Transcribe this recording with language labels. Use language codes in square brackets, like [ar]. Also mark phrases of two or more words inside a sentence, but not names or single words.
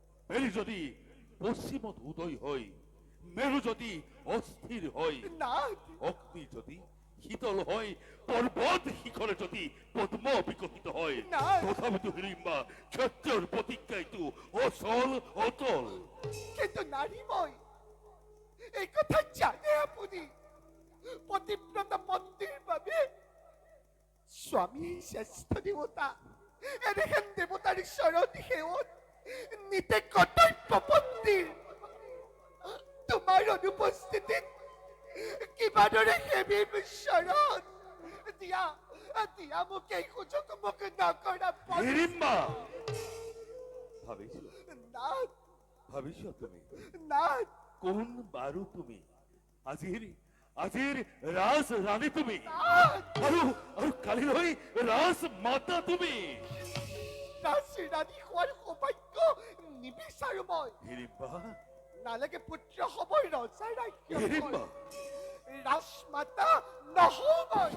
[as] বেলি যদি পশ্চিমত উদয় হয়, মেরু যদি অস্থির হয়, না অগ্নি যদি শীতল হয়, পর্বত শিখরে যদি পদ্ম বিকশিত হয়, না। তথাপিতো হিড়িম্বা ক্ষত্রিয়র প্রতিজ্ঞায় তো অচল অটল। কিন্তু নারীময় এই কথা জানে আপুনি পতিব্রতা পত্নীৰ বাবে স্বামী শ্ৰেষ্ঠ দেৱতা এনেহেন দেৱতাৰ শৰণ সেৱত নিতে কৰ্তব্য পত্নীৰ তোমাৰ অনুপস্থিতিত কিবাদৰে সেৱীৰ শৰণ দিয়া দিয়া মোক এই সুযোগ মোক নকৰা হিড়িম্বা ভাবিছো নাথ ভাবিছো তুমি নাথ কোন বারু তুমি আজির আজির রাজ রানী তুমি আৰু আৰু কালিলৈ ৰাজ মাতা তুমি। ৰাজী ৰাণী হোৱাৰ সৌভাগ্য নিবিচাৰো মই হিড়িম্বা নালাগে পুত্ৰ হ'বই ৰজাৰ হিড়িম্বা ৰাজ্য ৰাজমাতা নহওঁ মই